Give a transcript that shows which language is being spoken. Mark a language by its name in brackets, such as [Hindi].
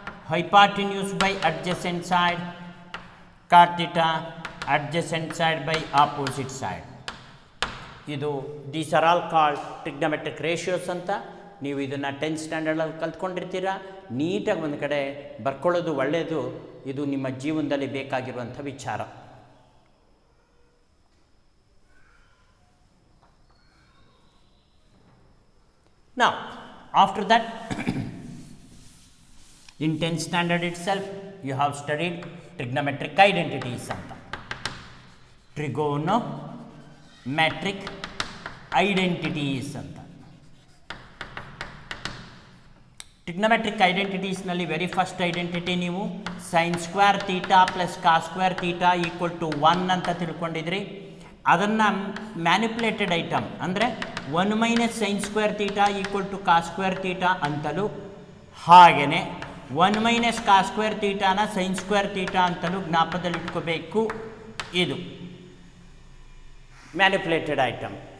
[English] hypotenuse by adjacent side, cot theta adjacent side by opposite side. [Kannada] ಇದು [English] these are all called trigonometric ratios [Kannada] ಅಂತ. ನೀವು ಇದನ್ನು 10th ಸ್ಟ್ಯಾಂಡರ್ಡಲ್ಲಿ ಕಲ್ತ್ಕೊಂಡಿರ್ತೀರ. ನೀಟಾಗಿ ಒಂದು ಕಡೆ ಬರ್ಕೊಳ್ಳೋದು ಒಳ್ಳೆಯದು. ಇದು ನಿಮ್ಮ ಜೀವನದಲ್ಲಿ ಬೇಕಾಗಿರುವಂಥ ವಿಚಾರ. [English] Now, after that, in 10th standard itself, you have studied trigonometric identities anta. Trigonometric identities anta. Trigonometric identities nalli very first identity ನೀವು sin square theta plus cos square theta equal to 1 [Kannada] ಅಂತ ತಿಳ್ಕೊಂಡಿದ್ರಿ. ಅದನ್ನು manipulated item ಅಂದರೆ 1 minus sine square theta equal to cos square theta ಅಂತಲೂ, ಹಾಗೆಯೇ 1 minus cos square ತೀಟಾನ sine square theta ಅಂತಲೂ ಜ್ಞಾಪಕದಲ್ಲಿಟ್ಕೋಬೇಕು. ಇದು manipulated item.